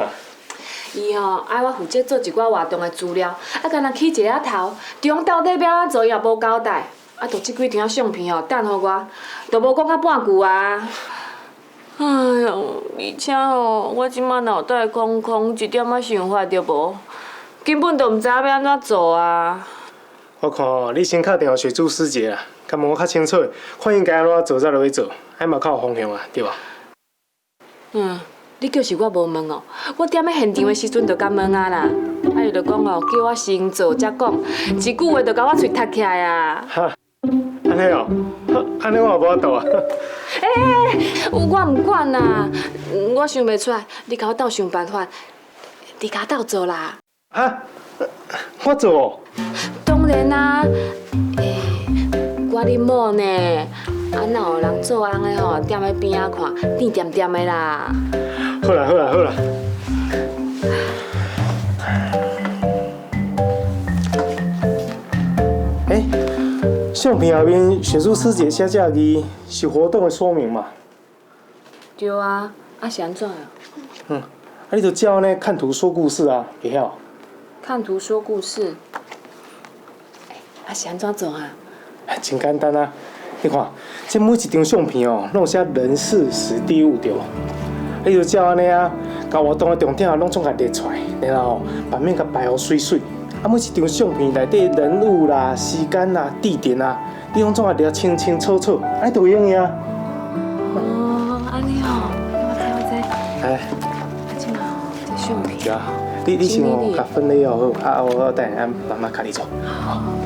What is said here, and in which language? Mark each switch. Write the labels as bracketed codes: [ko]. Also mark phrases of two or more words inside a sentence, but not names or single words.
[nan] 伊吼爱我负责做一寡活动的资料，啊，干那起一个头，中到底要安怎做伊也无交代，啊，就即几张相片吼等互我，都无讲到半句啊。哎呦，而且吼，我即摆脑袋空空，一点仔想法都无，根本就毋知影要安怎做啊。我看你先敲电话雪珠师姐啦，甲问我较清楚，看应该安怎做才落去做，还嘛较有方向啊，对吧？你叫是我无问哦，我踮咧现场的时阵就敢问啊啦，啊伊就讲哦，叫我先做才讲，一句话就甲我喙塌起来啊。哈，安尼哦，安尼我也无法度啊。我唔管啦，我想袂出来，你甲我斗想办法，你甲我斗做啦。哈，我做？当然啦，我恁某呢，啊哪有人做翁的吼，踮咧边仔看，甜甜甜的啦。好啦好啦好啦。相片后面雪珠师姐写这字是活动的说明嘛？对啊，啊是安怎啊？你就照呢看图说故事啊，会晓？看图说故事，啊是安怎做啊？真简单啊！你看，这每一张相片哦，拢有写人事时地物对无？你就照安尼啊，把活动的重点拢总甲列出来，然后版面甲摆好水水。啊，每一张相片内底人物啦、时间啦、地点啊，你拢总甲列清清楚楚，安尼就有用呀。哦，安尼哦，我知。哎，即嘛哦，这相片。对啊，你先哦，甲分类哦好，啊我等下慢慢甲你做。好。